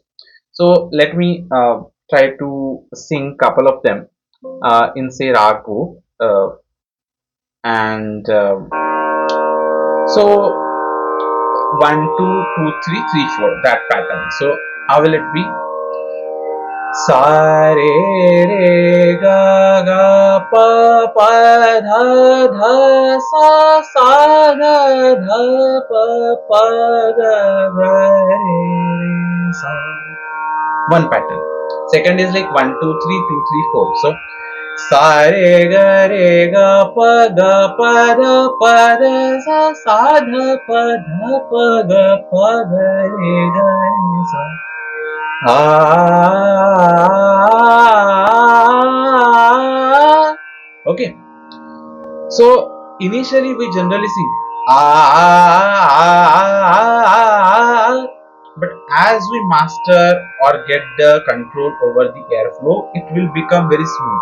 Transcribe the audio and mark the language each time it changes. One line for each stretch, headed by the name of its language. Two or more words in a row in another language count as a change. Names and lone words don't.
English: So let me try to sing couple of them in say Ragu and so 1, 2, 2, 3, 3, 4, that pattern. So how will it be? Sa re re ga ga pa pa dha dha sa sa dha dha pa pa ga ga re re sa. One pattern. Second is like 1, 2, 3, 2, 3, 4. So sa re ga pa da sa sa dha pa ga re ga re sa. Okay, so initially we generally sing but as we master or get the control over the airflow, it will become very smooth.